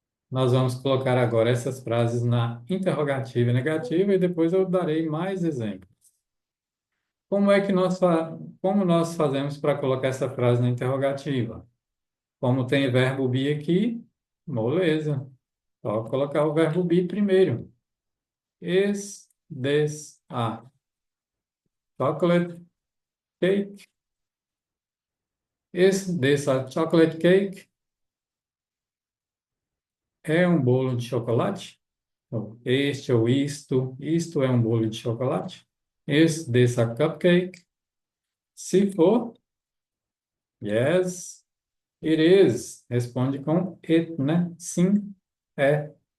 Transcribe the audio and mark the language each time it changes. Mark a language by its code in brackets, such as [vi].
[pt] Nós vamos colocar agora essas frases na interrogativa e negativa e depois eu darei mais exemplos. Como nós fazemos para colocar essa frase na interrogativa? Como tem verbo be aqui, moleza. Só colocar o verbo be primeiro. [en] Is this a chocolate cake? Is this a chocolate cake? [pt] É um bolo de chocolate? Ou este ou isto é um bolo de chocolate? [en] Is this a cupcake? [pt] Se for, [en] yes, it is. [pt] Responde com it, né? Sim, é.